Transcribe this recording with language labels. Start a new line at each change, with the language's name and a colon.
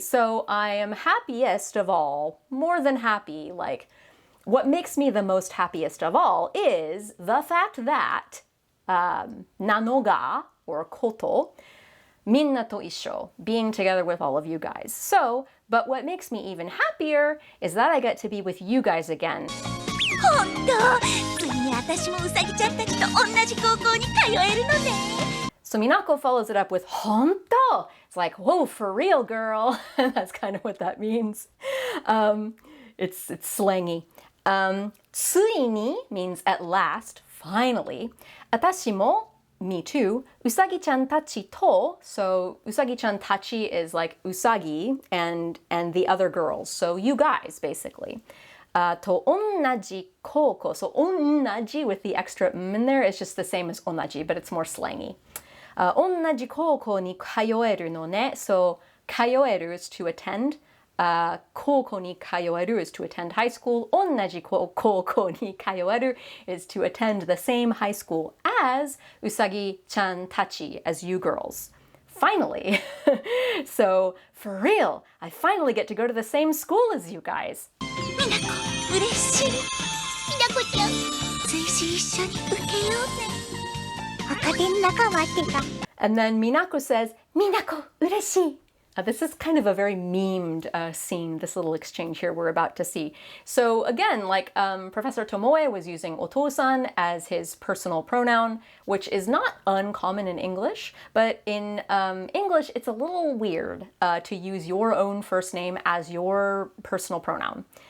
English: So I am happiest of all, more than happy, like what makes me the most happiest of all is the fact that nanoga, or koto,
Japanese: minna to issho,
English: being together with all of you guys. So, but what makes me even happier is that I get to be with you guys again.
Japanese: 本当、ついに私もうさぎちゃんたちと同じ高校に通えるのね。
English: So Minako follows it up with honto. It's like, whoa, for real, girl. That's kind of what that means. It's slangy. Tsuini means at last, finally.
Japanese: Atashi mo,
English: me too.
Japanese: Usagi-chan tachi to,
English: so Usagi-chan tachi is like Usagi and the other girls. So you guys, basically.
Japanese: To onnaji koko.
English: So onnaji with the extra m in there is just the same as onaji, but it's more slangy.
Japanese: Onnaji koko ni kayoeru no ne.
English: So kayoeru is to attend.
Japanese: Koko ni kayoeru
English: is to attend high school.
Japanese: Onnaji koko ni kayoeru
English: is to attend the same high school as Usagi-chan tachi, as you girls. Finally. So, for real, I finally get to go to the same school as you guys.
Japanese: みなこ、嬉しい。みなこちゃん、追試一緒に受けようね。赤点仲間ってか。
English: And then Minako says, Minako, ureshi. This is kind of a very memed scene, this little exchange here we're about to see. So again, like Professor Tomoe was using Otousan as his personal pronoun, which is not uncommon in English, but in English it's a little weird to use your own first name as your personal pronoun.